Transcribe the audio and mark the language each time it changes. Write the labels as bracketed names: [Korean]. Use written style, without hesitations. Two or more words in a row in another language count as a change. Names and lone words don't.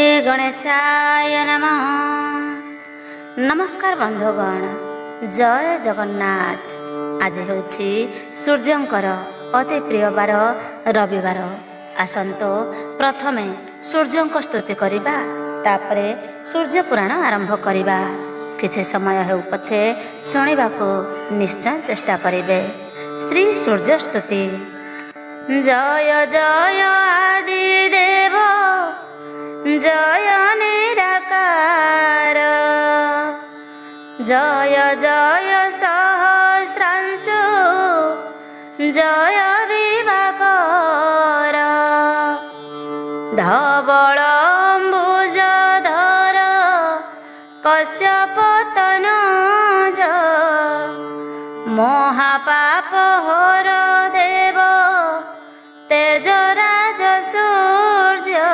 [Sanskrit] गणेशाय नमः। [Odia] ନମସ୍କାର ବନ୍ଧୁଗଣ, ଜୟ ଜଗନ୍ନାଥ। ଆଜି ହେଉଛି ସୂର୍ଯ୍ୟଙ୍କର ଅତି ପ୍ରିୟ ବାର ରବିବାର। ଆସନ୍ତୁ ପ୍ରଥମେ ସୂର୍ଯ୍ୟଙ୍କ ସ୍ତୁତି କରିବା, ତାପରେ ସୂର୍ଯ୍ୟ ପୁରାଣ ଆରମ୍ଭ କରିବା। କିଛି ସମୟ ହେଉ ପଛେ ଶୁଣିବାକୁ ନିଶ୍ଚୟ ଚେଷ୍ଟା କରିବେ। ଶ୍ରୀ ସୂର୍ଯ୍ୟ ସ୍ତୁତି। ଜୟ ଜୟ ଆଦିଦେବ, ଜୟ ନିରାକାର, ଜୟ ଜୟ ସହସ୍ରାଂଶୁ, ଜୟ ଦିବାକର, ଧବଳାମ୍ବୁଜଧର କଶ୍ୟପ ତନୁଜ, ମହାପାପହର ଦେବ ତେଜରାଜ ସୂର୍ଯ୍ୟ,